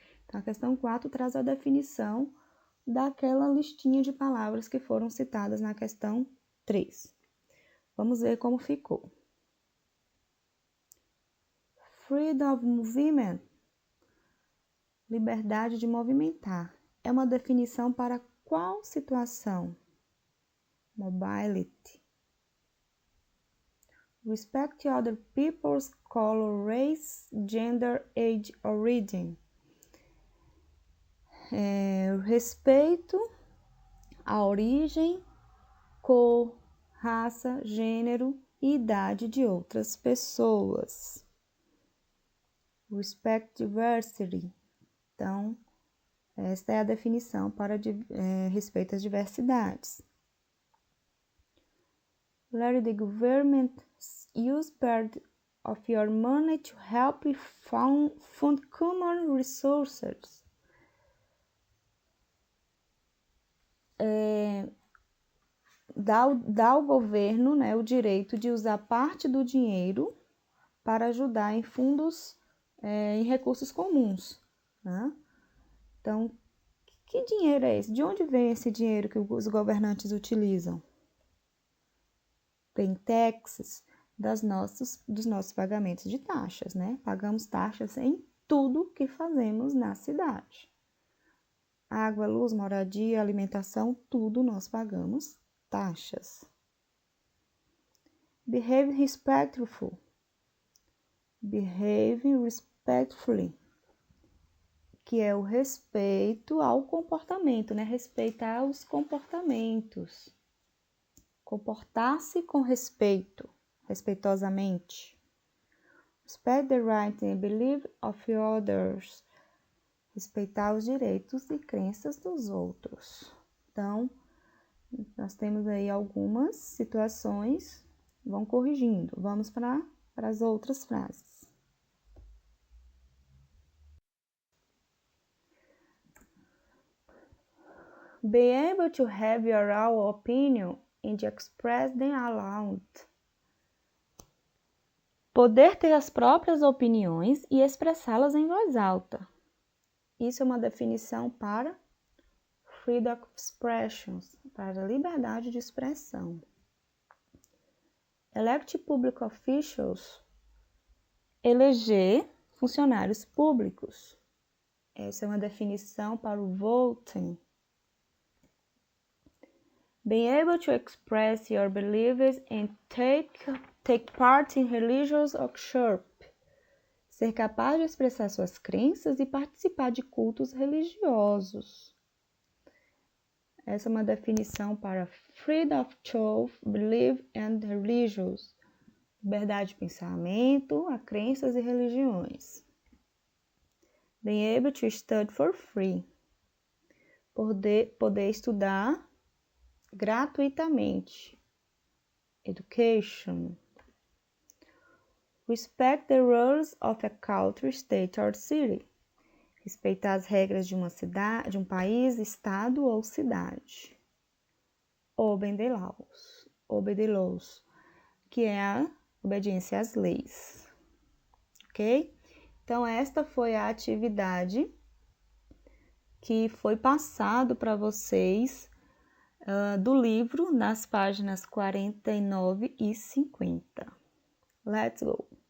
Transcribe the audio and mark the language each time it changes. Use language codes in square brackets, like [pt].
[pt] Então, a questão 4 traz a definição daquela listinha de palavras que foram citadas na questão 3. Vamos ver como ficou. [en] Freedom of movement, [pt] liberdade de movimentar, é uma definição para qual situação? [en] Mobility. Respect other people's color, race, gender, age, origin. [pt] Respeito à origem, cor, raça, gênero e idade de outras pessoas. [en] Respect diversity. [pt] Então, esta é a definição para respeito às diversidades. [en] Let the government use part of your money to help fund common resources. [pt] Dá ao governo o direito de usar parte do dinheiro para ajudar em fundos, em recursos comuns. Então, Que dinheiro é esse? De onde vem esse dinheiro que os governantes utilizam? Vem taxas dos nossos pagamentos de taxas, né? Pagamos taxas em tudo que fazemos na cidade. Água, luz, moradia, alimentação, tudo nós pagamos taxas. [en] Behave respectful. Behave respectfully, [pt] que é o respeito ao comportamento, né? Respeitar os comportamentos. Comportar-se com respeito, respeitosamente. [en] Respect the right and belief of others. [pt] Respeitar os direitos e crenças dos outros. Então, nós temos aí algumas situações, vão corrigindo. Vamos para as outras frases. [en] Be able to have your own opinion and express them aloud. [pt] Poder ter as próprias opiniões e expressá-las em voz alta. Isso é uma definição para [en] freedom of expression, [pt] para a liberdade de expressão. [en] Elect public officials, [pt] eleger funcionários públicos. Essa é uma definição para o voting. [en] Being able to express your beliefs and take part in religious worship. [pt] Ser capaz de expressar suas crenças e participar de cultos religiosos. Essa é uma definição para [en] freedom of thought, belief and religions. [pt] Liberdade de pensamento, a crenças e religiões. [en] Being able to study for free. [pt] Poder estudar gratuitamente. [en] Education. Respect the rules of a country, state or city. [pt] Respeitar as regras de uma cidade, de um país, estado ou cidade. [en] Obey the laws, [pt] que é a obediência às leis. Ok? Então, esta foi a atividade que foi passado para vocês do livro nas páginas 49 e 50. [en] Let's go!